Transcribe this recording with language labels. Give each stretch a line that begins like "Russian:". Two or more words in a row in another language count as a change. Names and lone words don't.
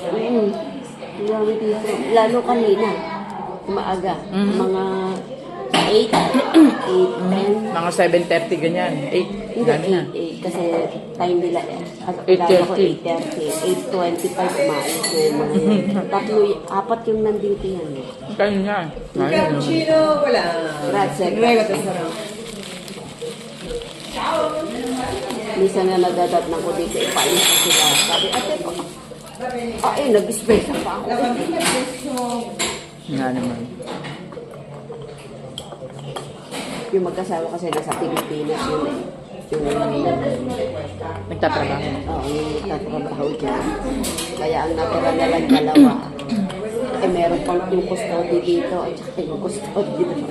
Filipino: Marami dito. Lalo kanina. Maaga. Mga 8, 8, 10. Mga 7:30 ganyan. 8. Hindi, Dami na. 8, kasi time nila, 8:30. 8:30, 8:25, umaayos na yung mga yun. Tatlo, apat yung nandito yan. Kayo nga.
Italian: Il cappuccino, voilà. Grazie. Prego, tesoro.
Filipino: Minsan na nadadatnan ko dito, ipainis ko sila. Sabi, ate po, nag-spesa pa ako.
Italian: La bambina adesso
Filipino: Nga naman. Yung magkasawa kasi nasa Pilipinas yun eh. Yung, Nagtatrabaho. yung nagtatrabaho dyan. Kaya ang natira na lang dalawa. Meron pang yung custody dito at saka yung custody dito.